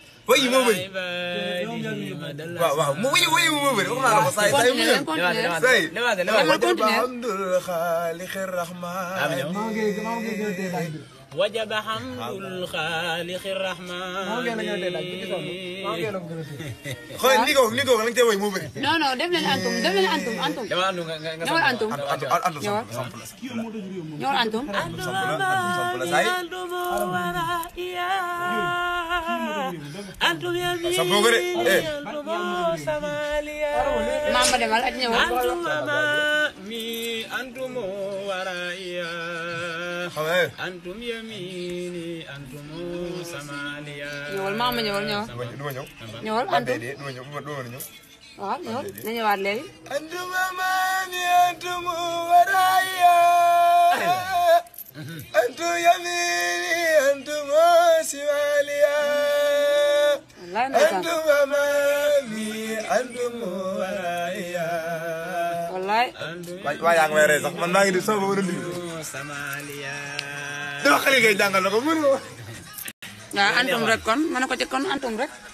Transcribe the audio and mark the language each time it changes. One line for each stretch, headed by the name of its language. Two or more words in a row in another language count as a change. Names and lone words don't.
Wolof: Way moo bëri.
Arabic: على عباده مدى
Wolof: Waaw, waaw, mu way, way moo bëri. Wax naa la ko, saa yi, saa yi mu Continuez, ñëw. continuez. Saa yi. Demal,
Arabic: وجب continuez. حمد الخالق الرحمن. وجب حمد الخالق الرحمن.
Wolof: Xool ni ko, ni ko, lañ koy way moo bëri.
French: Non, non,
Wolof: def leen antum, def leen antum, antum. Dama andu nga, nga, nga Ñëwal samp. antum.
Arabic: أنتم، أنتم، أنتم,
Wolof: Ñëwal. samp la. Ñëwal antum. Antum samp la, antum samp la, saa yi. أنتم Sa bopp rek,
Arabic: eh. أنتم سماليا.
Wolof: Mama demal ak ñëwal.
Arabic: أنتم أمامي، أنتم ورائيا.
Wolof: Xam nga, eh.
Arabic: أنتم يميني، أنتم سماليا.
Wolof: Ñëwal, Mama, ñëwal, ñëwal. Du ma ñëw. Ñëwal, Ba antum. dee dee, du ma ñëw, du ma, du ma ñëw. Waaw, ñëwal. Na ñëwaat léegi.
Arabic: أنتم أمامي، أنتم ورايا. أنتم يميني، أنتم شماليا.
Wolof: Wallaay, ndeysaan.
Arabic: أنتم أمامي، أنتم ورايا.
Wolof: Wallaay. Waay, waay, yaa ngi may rey sax. Man maa ngi di soog a war a nuyu. سماليا. Dama xale ngay jàngal na ko, mënu ma. Waaw, antum rek kon. Ma ne ko ci kon antum rek.